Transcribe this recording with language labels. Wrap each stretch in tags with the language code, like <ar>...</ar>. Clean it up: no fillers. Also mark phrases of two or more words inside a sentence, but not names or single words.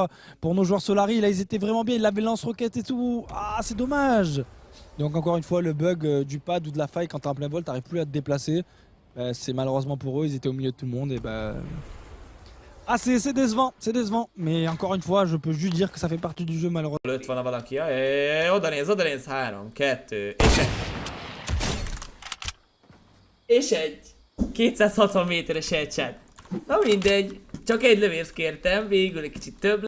<fr>Pour nos joueurs Solari, là, ils étaient vraiment bien. Ils avaient lance-roquette et tout. Ah, c'est dommage. Donc, encore une fois, le bug du pad ou de la faille, quand t'es en plein vol, t'arrives plus à te déplacer. C'est malheureusement pour eux. Ils étaient au milieu de tout le monde. Et Ah, c'est décevant. C'est décevant. Mais encore une fois, je peux juste dire que ça fait partie du jeu, malheureusement.</fr> <hu>Lőtt volna valaki, oda néz, 3, 2, és egy. 260 méteres headshot. Na mindegy, csak egy lövést kértem, végül egy kicsit több</hu>